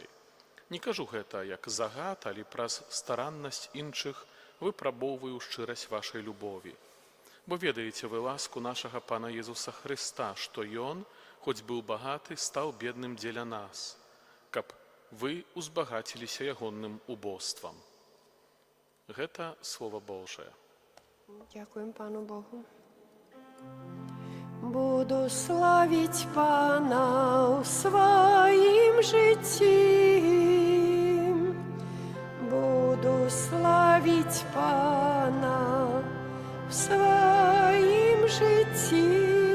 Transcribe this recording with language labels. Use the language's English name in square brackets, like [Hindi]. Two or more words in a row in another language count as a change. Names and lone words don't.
[Belarusian] Не кажу гэта як загад, але праз стараннасць іншых выпрабоўваю шчырасць вашай любові. Бо ведаеце вы ласку нашага Пана Езуса Христа, што Ён, хоць быў багаты, стаў бедным дзеля нас, каб вы узбагаціліся ягонным убоствам. Гэта [Russian] Слово Божие. [Ukrainian] Дякуємо Пану Богу. Буду славить Пана у своїм житті. Буду славить Пана в своїм житті.